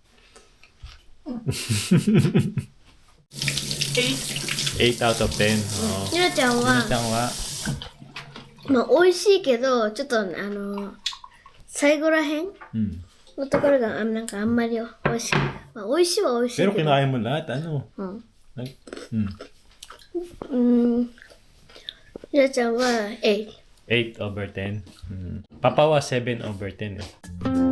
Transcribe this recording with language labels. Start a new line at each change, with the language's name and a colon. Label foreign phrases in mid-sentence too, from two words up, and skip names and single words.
English: 8 out of 10. Oh.
Japanese: ゆなちゃんひなはちゃんは、まあ美味しいけどちょっと最後らへんうん。のところがなんかあんまり美味しい、まあ、美味しいは美味しい
Filipino: Pero
Japanese: けど
Filipino: kinain mo lahat, ano?
Japanese: ゆなちゃんは8
English: 8 over 10. Papa was 7 over 10. Eh.